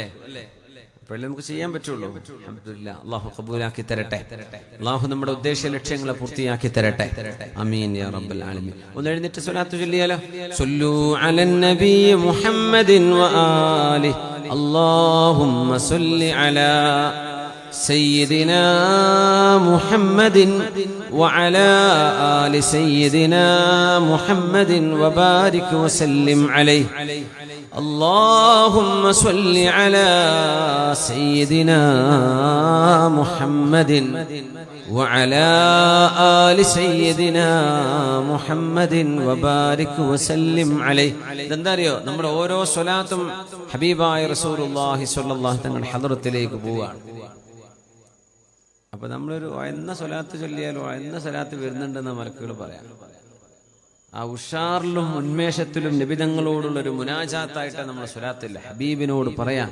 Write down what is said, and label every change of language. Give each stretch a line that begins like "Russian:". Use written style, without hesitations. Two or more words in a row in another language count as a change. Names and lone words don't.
Malayalam: അപ്പോഴേ നമുക്ക് ചെയ്യാൻ പറ്റുള്ളൂ. അൽഹംദുലില്ലാ. അല്ലാഹു ഖബൂലാക്കി തരട്ടെ. അല്ലാഹു നമ്മുടെ ഉദ്ദേശ ലക്ഷ്യങ്ങളെ പൂർത്തിയാക്കി തരട്ടെ.
Arabic: آمين يا رب العالمين.
Malayalam: ഒന്ന് എഴുന്നേറ്റ് സ്വലാത്ത് ചൊല്ലിയാലോ?
Arabic: صلوا على النبي محمد وآله اللهم صل على سيدنا محمد وعلى آل سيدنا محمد وبارك وسلم عليه. اللهم صل على سيدنا محمد وعلى آل سيدنا محمد وبارك وسلم عليه.
Malayalam: ഇതെന്താറിയോ, നമ്മുടെ ഓരോ സ്വലാത്തും ഹബീബായ റസൂലുള്ളാഹി
Arabic: صلى الله عليه
Malayalam: തങ്ങളുടെ ഹദ്റത്തിലേക്ക് പോവാണ്. അപ്പൊ നമ്മളൊരു എന്ന സ്വലാത്ത് ചൊല്ലിയാലോ എന്ന സ്വലാത്ത് വരുന്നുണ്ടെന്ന് മലക്കുകൾ പറയാം. ആ ഉഷാറിലും ഉന്മേഷത്തിലും നബിതങ്ങളോടുള്ള ഒരു മുനാജാത്തായിട്ട് നമ്മൾ സ്വലാത്തില്ല ഹബീബിനോട് പറയാം.